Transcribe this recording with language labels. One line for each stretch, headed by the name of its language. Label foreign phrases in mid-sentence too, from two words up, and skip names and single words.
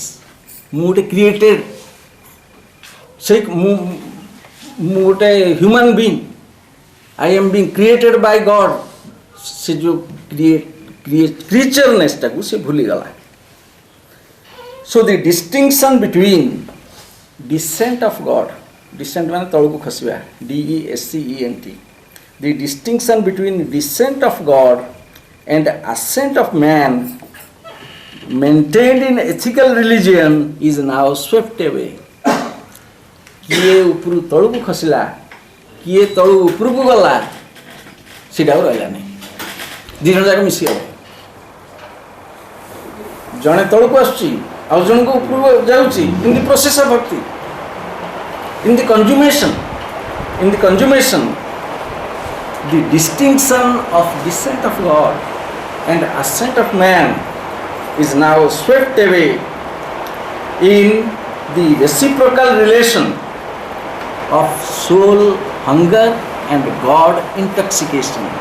Odia: ମୁଁ ଗୋଟେ
English: କ୍ରିଏଟେଡ୍,
Odia: ସେଇ ମୁଁ ଗୋଟେ
English: human being, I am being created by God.
Odia: ସେ ଯେଉଁ କ୍ରିଏଚରନେସ୍ଟାକୁ ସେ ଭୁଲିଗଲା।
English: so the distinction between descent of God, descent
Odia: ମାନେ ତଳକୁ ଖସିବା,
English: DESCENT, the distinction between descent of God and ascent of man maintained in ethical religion is now swept away.
Odia: କିଏ ଉପରୁ ତଳକୁ ଖସିଲା, କିଏ ତଳୁ ଉପରକୁ ଗଲା, ସେଇଟା ଆଉ ରହିଲା ନାହିଁ। ଦୁଇ ଜଣ ଯାକ ମିଶିଗଲେ। ଜଣେ ତଳକୁ ଆସୁଛି ଆଉ ଜଣକୁ ଉପରକୁ ଯାଉଛି।
English: in the process of bhakti, in the consummation, the distinction of descent of God and ascent of man is now swept away in the reciprocal relation of soul hunger and God intoxication.